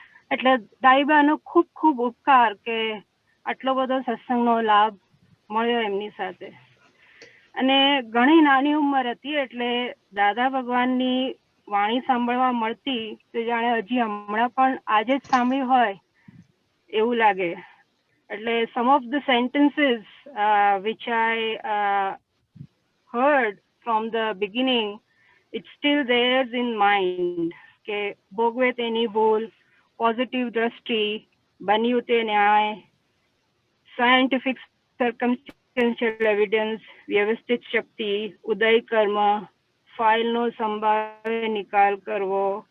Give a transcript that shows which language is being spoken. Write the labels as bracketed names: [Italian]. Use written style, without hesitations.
[Gujarati] એટલે દાઈબાનો ખૂબ ખૂબ ઉપકાર કે આટલો બધો સત્સંગનો લાભ મળ્યો એમની સાથે. અને ઘણી નાની ઉંમર હતી એટલે દાદા ભગવાનની વાણી સાંભળવા મળતી તો જાણે હજી હમણાં પણ આજે જ સાંભળ્યું હોય એવું લાગે. [English] એટલે some of the sentences which I heard from the beginning, it's still there in mind. [Gujarati] કે ભોગવે તેની ભૂલ, પોઝિટિવ દ્રષ્ટિ, બન્યું તે ન્યાય, સાયન્ટિફિક સર્કમસ્ટેન્શિયલ એવિડન્સ, વ્યવસ્થિત શક્તિ, ઉદય કર્મ, ફાઇલનો સંભાવે નિકાલ કરવો,